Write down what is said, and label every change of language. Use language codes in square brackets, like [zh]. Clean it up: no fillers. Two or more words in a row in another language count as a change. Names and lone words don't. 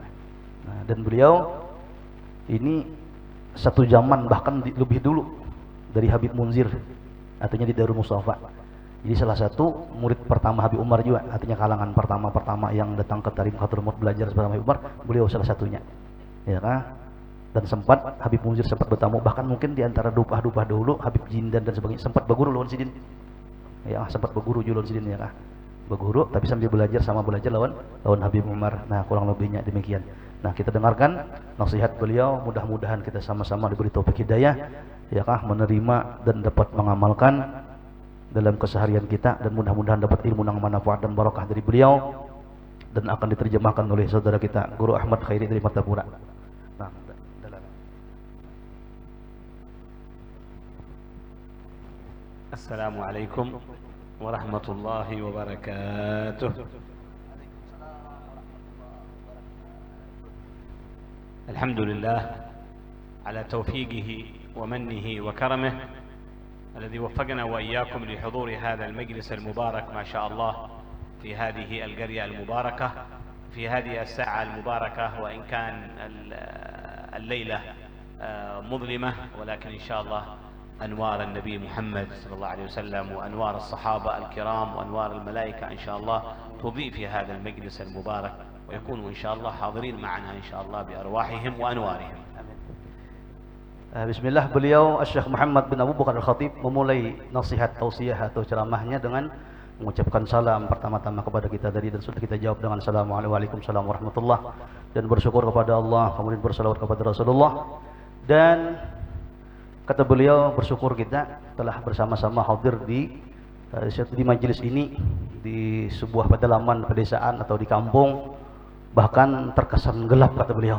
[id] Nah, dan beliau ini satu zaman bahkan lebih dulu dari Habib Munzir, artinya di Darul Mustafa. Jadi salah satu murid pertama Habib Umar juga, artinya kalangan pertama yang datang ke Tahrim Hadramut belajar bersama Habib Umar, beliau salah satunya. Ya kan? Dan sempat Habib Munzir sempat bertamu, bahkan mungkin di antara dupah-dupah dulu Habib Jindan dan sebagainya sempat berguru lawan Sidin. Ya, sempat berguru lawan Sidin ya kan? Berguru tapi sambil belajar lawan Habib Umar. Nah, kurang lebihnya demikian. Nah, kita dengarkan nasihat beliau, mudah-mudahan kita sama-sama diberi taufik hidayah ya kah, menerima dan dapat mengamalkan dalam keseharian kita, dan mudah-mudahan dapat ilmu yang manfaat dan barakah dari beliau, dan akan diterjemahkan oleh saudara kita Guru Ahmad Khairi dari Martapura. Nah, [ar] السلام عليكم ورحمة الله وبركاته. الحمد لله على توفيقه ومنه وكرمه الذي وفقنا وإياكم لحضور هذا المجلس المبارك ما شاء الله في هذه القرية المباركة في هذه الساعة المباركة وإن كان الليل مظلما ولكن إن شاء الله أنوار النبي محمد صلى الله عليه وسلم وأنوار الصحابة الكرام وأنوار الملائكة إن شاء الله تضيء في هذا المجلس المبارك ويكونوا إن شاء الله حاضرين معنا إن شاء الله بأرواحهم وأنوارهم. [id] Bismillah, beliau Syekh Muhammad bin Abu Bakar Al-Khatib memulai nasihat tausiah atau ceramahnya dengan mengucapkan salam pertama-tama kepada kita tadi, dan sudah kita jawab dengan [ar] السلام عليكم ورحمة الله, [id] dan bersyukur kepada Allah, kemudian bersalawat kepada Rasulullah. Dan kata beliau, bersyukur kita telah bersama-sama hadir di majelis ini, di sebuah pedalaman pedesaan atau di kampung, bahkan terkesan gelap kata beliau.